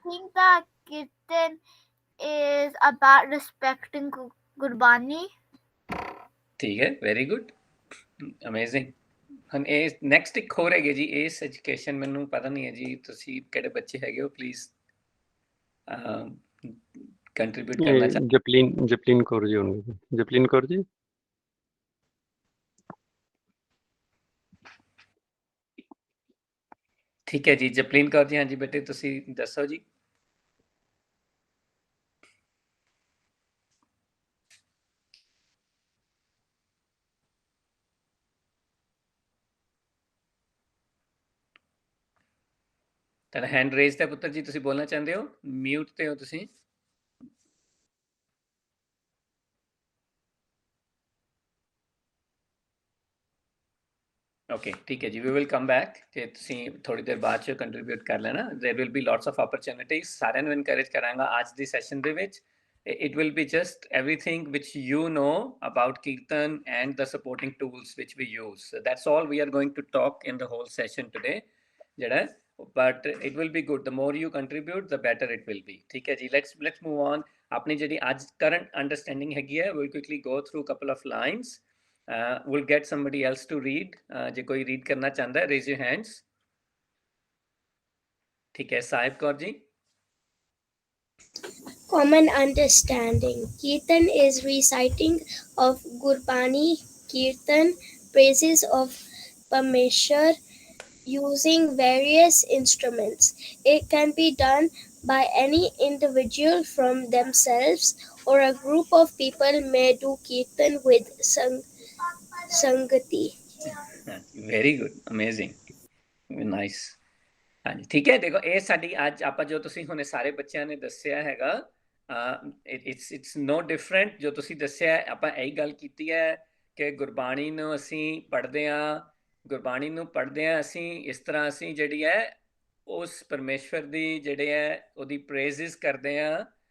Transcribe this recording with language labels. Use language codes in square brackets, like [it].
[en] think that Kirtan is about respecting Gurbani. [pa] ਠੀਕ ਹੈ, [en] Very good, amazing. [pa] ਹੁਣ ਇਹ ਨੈਕਸਟ ਇੱਕ ਹੋਰ ਹੈਗੇ ਜੀ, ਇਸ ਐਜੂਕੇਸ਼ਨ, ਮੈਨੂੰ ਪਤਾ ਨਹੀਂ ਹੈ ਜੀ ਤੁਸੀਂ ਕਿਹੜੇ ਬੱਚੇ ਹੈਗੇ ਹੋ, ਪਲੀਜ਼ ਕੰਟਰੀਬਿਊਟ ਕਰਨਾ ਚਾਹ। ਜਪਲੀਨ ਕੌਰ ਜੀ ਹੋਣਗੇ। ਜਪਲੀਨ ਕੌਰ ਜੀ। ਠੀਕ ਹੈ ਜੀ, ਜਪਲੀਨ ਕੌਰ ਜੀ। ਹਾਂਜੀ ਬੇਟੇ, ਤੁਸੀਂ ਦੱਸੋ ਜੀ। ਤੁਹਾਡਾ ਹੈਂਡ ਰੇਜ਼ ਹੈ ਪੁੱਤਰ ਜੀ, ਤੁਸੀਂ ਬੋਲਣਾ ਚਾਹੁੰਦੇ ਹੋ? ਮਿਊਟ ਤੇ ਹੋ ਤੁਸੀਂ। ਓਕੇ, ਠੀਕ ਹੈ ਜੀ, [en] We will come back. [pa] ਤੇ ਤੁਸੀਂ ਥੋੜੀ ਦੇਰ ਬਾਅਦ ਚ ਕੰਟਰੀਬਿਊਟ ਕਰ ਲੈਣਾ। [en] There will be lots of opportunities. [pa] ਸਾਰਿਆਂ ਨੂੰ ਇਨਕਰੇਜ ਕਰਾਂਗਾ ਅੱਜ ਦੀ ਸੈਸ਼ਨ ਦੇ ਵਿੱਚ। [en] It will be just everything which you know about Kirtan and the supporting tools which we use. So that's all we are going to talk in the whole session today. But it will be good. The more you contribute, the better it will be. [hi] ठीक है जी, [en] let's move on. [pa] अपनी ਜਿਹੜੀ ਅੱਜ [en] current understanding [pa] ਹੈਗੀ ਹੈ, [en] we'll quickly go through a couple of lines. We'll get somebody else to read. [pa] ਜੇ ਕੋਈ read ਕਰਨਾ ਚਾਹੁੰਦਾ ਹੈ, [en] raise your hands. [pa] ठीक है, Sahib Kaur ji. [en] Common understanding. Kirtan is reciting of Gurbani Kirtan, praises of Parmeshwar using various instruments. It can be done by any individual from themselves, or a group of people may do Kirtan with Sangati. Very good, amazing, nice. [pa] ਹਾਂਜੀ, ਠੀਕ ਹੈ। ਦੇਖੋ, ਇਹ ਸਾਡੀ ਅੱਜ ਆਪਾਂ ਜੋ ਤੁਸੀਂ ਹੁਣੇ ਸਾਰੇ ਬੱਚਿਆਂ ਨੇ ਦੱਸਿਆ ਹੈਗਾ, [en] It's no different. [pa] ਜੋ ਤੁਸੀਂ ਦੱਸਿਆ, ਆਪਾਂ ਇਹੀ ਗੱਲ ਕੀਤੀ ਹੈ ਕਿ ਗੁਰਬਾਣੀ ਨੂੰ ਅਸੀਂ ਪੜ੍ਹਦੇ ਹਾਂ, ਗੁਰਬਾਣੀ ਨੂੰ ਪੜ੍ਹਦੇ ਹਾਂ ਅਸੀਂ ਇਸ ਤਰ੍ਹਾਂ, ਅਸੀਂ ਜਿਹੜੀ ਹੈ ਉਸ ਪਰਮੇਸ਼ਵਰ ਦੀ ਜਿਹੜੇ ਹੈ ਉਹਦੀ ਪ੍ਰੇਜ਼ਿਸ ਕਰਦੇ ਹਾਂ।